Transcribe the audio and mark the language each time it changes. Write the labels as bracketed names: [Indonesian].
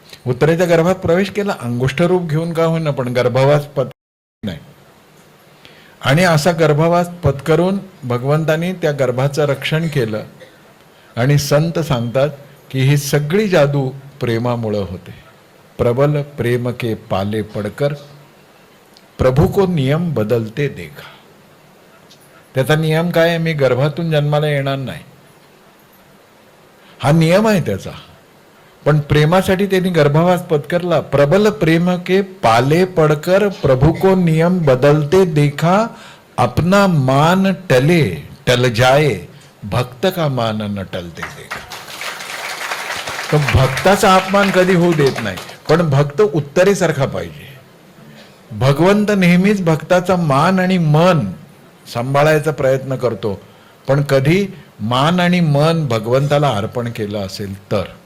[Marathi] उत्तरेच्या गर्भात प्रवेश केला, अंगुष्ठ रूप घेऊन का होईना, पण गर्भवास नाही. आणि असा गर्भवास पत्करून भगवंतानी त्या गर्भाचं रक्षण केलं. आणि संत सांगतात की ही सगळी जादू प्रेमामुळं होते. [Hindi] प्रबल प्रेम के पाले पडकर प्रभू को नियम बदलते देखा. [Marathi] त्याचा नियम काय आहे? मी गर्भातून जन्माला येणार नाही, हा नियम आहे त्याचा. पण प्रेमासाठी त्यांनी गर्भवास पत्करला. [Hindi] प्रबल प्रेम के पाले पडकर प्रभु को नियम बदलते देखा. अपना मान टले टल जाए भक्त का मान न टलते देखा. [Marathi] तो भक्ताचा अपमान कधी होऊ देत नाही, पण भक्त उत्तरेसारखा पाहिजे. भगवंत नेहमीच भक्ताचा मान आणि मन सांभाळायचा प्रयत्न करतो, पण कधी मान आणि मन भगवंताला अर्पण केलं असेल तर.